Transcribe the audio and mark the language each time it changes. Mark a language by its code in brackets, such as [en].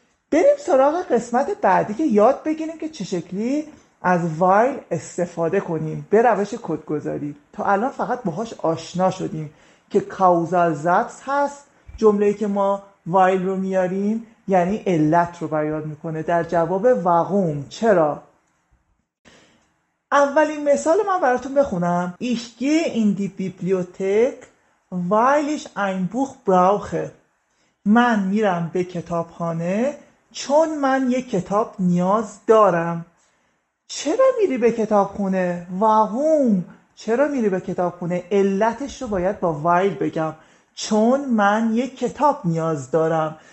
[fa] بریم سراغ قسمت بعدی که یاد بگیریم که چه شکلی از while استفاده کنیم به روش کدگذاری. تا الان فقط باهاش آشنا شدیم که کاوزال زاتس هست، جمله‌ای که ما while رو میاریم یعنی علت رو بیان میکنه در جواب واقوم، چرا. اولین مثال من براتون بخونم. [de] Ich gehe in die Bibliothek weil ich ein Buch brauche. [fa] من میرم به کتابخانه چون من یک کتاب نیاز دارم. چرا میری به کتابخونه؟ واقوم؟ چرا میری به کتابخونه؟ علتش رو باید با while بگم، چون من یک کتاب نیاز دارم.